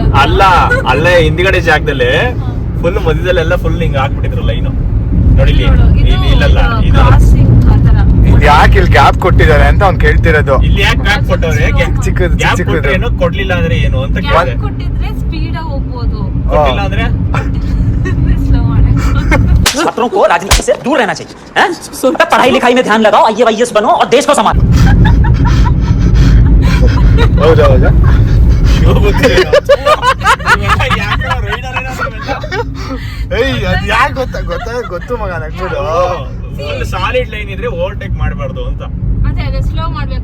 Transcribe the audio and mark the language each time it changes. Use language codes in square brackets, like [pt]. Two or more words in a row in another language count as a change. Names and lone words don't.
[kn] ಅಲ್ಲೇ ಹಿಂದ್ಗಡೆ ಜಾಗದಲ್ಲಿ ಫುಲ್ ಮಧ್ಯದಲ್ಲೆಲ್ಲ ಫುಲ್ ಹಿಂಗ ಹಾಕ್ಬಿಟ್ಟಿದ್ರು ಲೈನು. ನೋಡಿ ಇಲ್ಲಲ್ಲ, ಇದು ಯಾಕೆ ಇಲ್ಲಿ ಗ್ಯಾಪ್ ಕೊಟ್ಟಿದ್ದಾರೆ ಅಂತ ಅವ್ನು ಕೇಳ್ತಿರೋದು. ಇಲ್ಲಿ ಯಾಕೆ ಗ್ಯಾಪ್ ಕೊಟ್ಟವ್ರೆ? ಚಿಕ್ಕದು ಏನು ಕೊಡ್ಲಿಲ್ಲ ಅಂದ್ರೆ ಏನು ಅಂತ ಕೇಳಿದೆ. ಕೊಟ್ಟಿದ್ರೆ ಸ್ಪೀಡ್ ಆಗಿ ಹೋಗ್ಬೋದು, ಕೊಟ್ಟಿಲ್ಲ ಅಂದ್ರೆ ಸ್ಲೋ ಮಾಡಕ್ಕೆ. [hi] छात्रों को राजनीति से दूर रहना चाहिए, पढ़ाई लिखाई में ध्यान लगाओ, IAS बनो और देश को संभालो. [kn] ಹೌದಾ? ಯಾಕೆ ಗೊತ್ತು ಮಗ ನಗ್ಬಿಡು. [en] solid line [kn] ಇದ್ರೆ ಓವರ್ಟೇಕ್ ಮಾಡಬಾರ್ದು ಅಂತ. ಅದೇ ಸ್ಲೋ ಮಾಡ್ಬೇಕು.